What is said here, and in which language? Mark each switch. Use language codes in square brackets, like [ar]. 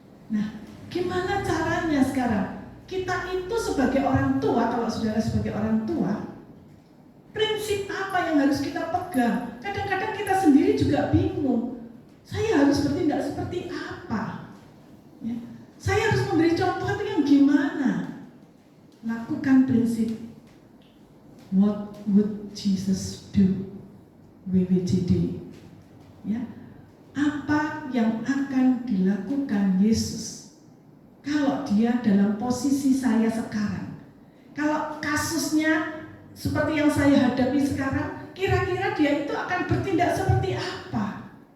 [id] Nah, gimana caranya sekarang? Kita itu sebagai orang tua, kalau saudara sebagai orang tua, prinsip apa yang harus kita pegang? Kadang-kadang kita sendiri juga bingung. Saya harus bertindak seperti apa? Ya. Saya harus memberi contoh itu yang gimana? Lakukan prinsip [en] What would Jesus do? [id] WWJD. Ya. Apa yang akan dilakukan Yesus kalau dia dalam posisi saya sekarang? Kalau kasusnya seperti yang saya hadapi sekarang, kira-kira dia itu akan bertindak seperti apa?